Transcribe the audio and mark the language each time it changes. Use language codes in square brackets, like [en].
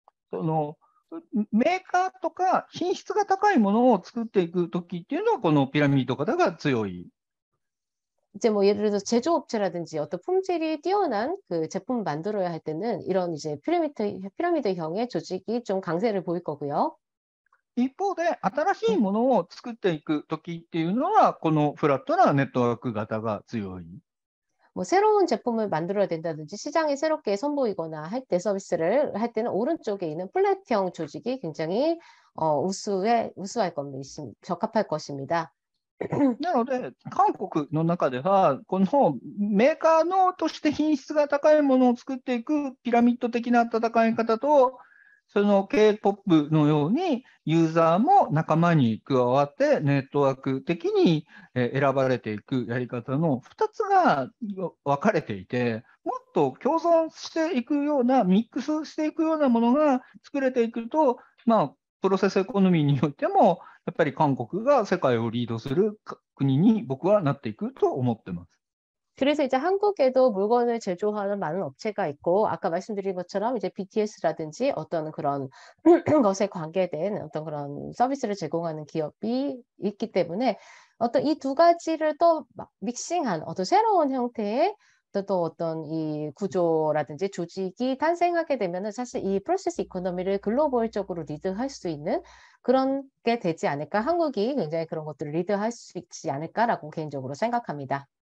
[ja] そのメーカーとか品質が高いものを作っていくときっていうのはこのピラミッド型が強い。 [ko] 이제 예를 들어서 제조업체라든지 어떤 품질이 뛰어난 그 제품을 만들어야 할 때는 이런 이제 피라미드형의 조직이 좀 강세를 보일 거고요. [ja] 一方で新しいものを作っていくときっていうのはこのフラットなネットワーク型が強い。 [ko] 새로운 제품을 만들어야 된다든지 시장에 새롭게 선보이거나 할 때 서비스를 할 때는 오른쪽에 있는 플랫형 조직이 굉장히 우수할 겁니다. 적합할 것입니다. [ja] なので、韓国の中では、このメーカーのとして品質が高いものを作っていくピラミッド的な戦い方と、その K-POP のようにユーザーも仲間に加わってネットワーク的に選ばれていくやり方の2つが分かれていて、もっと共存していくような、ミックスしていくようなものが作れていくと、プロセスエコノミーにおいても、やっぱり韓国が世界をリードする国に僕はなっていくと思ってます。 [ko] 그래서 이제 한국에도 물건을 제조하는 많은 업체가 있고, 아까 말씀드린 것처럼 이제 BTS라든지 어떤 그런 것에 관계된 어떤 그런 서비스를 제공하는 기업이 있기 때문에 어떤 이 두 가지를 또 막 믹싱한 어떤 새로운 형태의 또 어떤 이 구조라든지 조직이 탄생하게 되면은 사실 이 프로세스 이코노미를 글로벌적으로 리드할 수 있는 그런 게 되지 않을까. 한국이 굉장히 그런 것들을 리드할 수 있지 않을까라고 개인적으로 생각합니다.